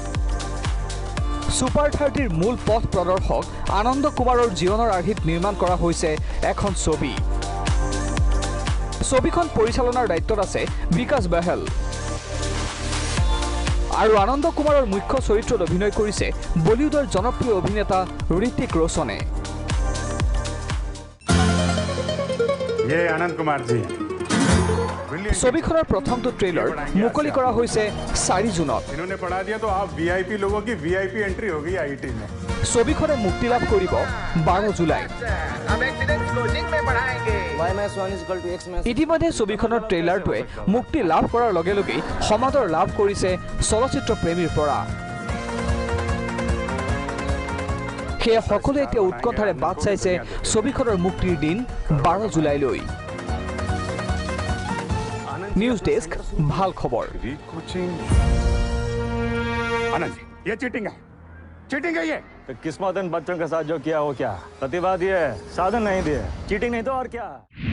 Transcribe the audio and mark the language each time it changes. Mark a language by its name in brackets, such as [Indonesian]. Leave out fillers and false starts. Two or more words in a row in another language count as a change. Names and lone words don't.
[Assamese] সুপাৰ 30ৰ মূল পথ প্ৰদৰ্শক আনন্দ কুমাৰৰ জীৱনৰ আৰ্হিত নিৰ্মাণ কৰা হৈছে এখন ছবি ছবিখন পৰিচালনাৰ দায়িত্বত আছে বিকাশ বাহেল আৰু আনন্দ কুমাৰৰ মুখ্য চৰিত্ৰত অভিনয় কৰিছে বলিউডৰ জনপ্ৰিয় অভিনেতা ঋতিক ৰোশনে [Hindi] ये आनंद कुमार जी [Assamese] ছবিখনৰ প্ৰথমটো ট্ৰেইলাৰ মুকলি কৰা হৈছে 4 জুনত [Hindi] इन्होंने पढ़ा दिया तो आप वीआईपी लोगों की [English] VIP entry [Hindi] हो गई आईटी में [Assamese] ছবিখনে মুক্তি লাভ কৰিব 12 জুলাই ইতিমধ্যে ছবিখনৰ ট্ৰেইলাৰটোৱে মুক্তি লাভ কৰাৰ লগে লগেই সমাদৰ লাভ কৰিছে চলচ্চিত্ৰ প্ৰেমীৰ পৰা সেয়ে সকলোৱে এতিয়া উৎকণ্ঠাৰে বাট চাইছে ছবিখনৰ মুক্তিৰ দিন 12 জুলাইলৈ [English] news desk [Assamese] ভাল খবৰ [Hindi] आनंद जी ये चीटिंग है ये किस्मत इन बच्चों के साथ जो किया वो क्या प्रतिभा दिए साधन नहीं दिए चीटिंग नहीं तो और क्या